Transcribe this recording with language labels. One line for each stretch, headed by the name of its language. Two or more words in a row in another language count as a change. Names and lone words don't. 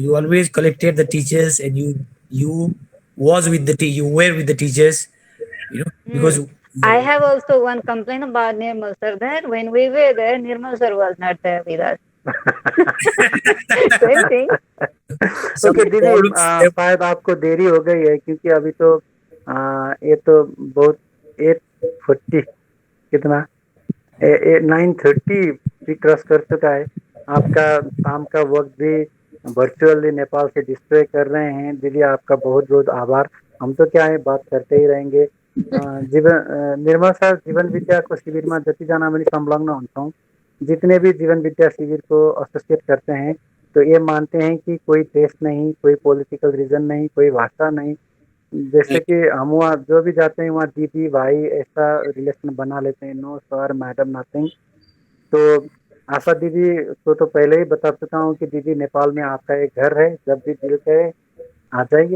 English: You always collected the teachers, and you was with you were with the teachers, because I have also one complaint about Nirmal sir, that when we were there, Nirmal sir was not there with us. Same thing. some
Hindi: ओके दीदी,
English: problems
Hindi: शायद आपको देरी हो गई है क्योंकि अभी तो ये तो बहुत 8:40 कितना 9:30 भी क्रॉस कर चुका है। आपका शाम का वक्त भी वर्चुअली नेपाल से डिस्प्ले कर रहे हैं। दीदी आपका बहुत बहुत आभार। हम तो क्या है, बात करते ही रहेंगे।
Nepali: निर्मल सर, जीवन विद्याको शिविरमा जतिजना पनि संलग्न हुन्छौँ,
Hindi: जितने भी जीवन विद्या शिविर को एसोसिएट करते हैं, तो ये मानते हैं कि कोई देश नहीं, कोई
English: political reason
Hindi: नहीं, कोई भाषा नहीं। जैसे कि हम वहाँ जो भी जाते हैं, वहाँ दीदी भाई ऐसा रिलेशन बना लेते हैं।
English: no sir madam nothing.
Hindi: तो आशा दीदी को तो पहले ही बता चुका हूँ कि दीदी नेपाल में आपका एक घर है, जब भी दिल करे आ जाइए।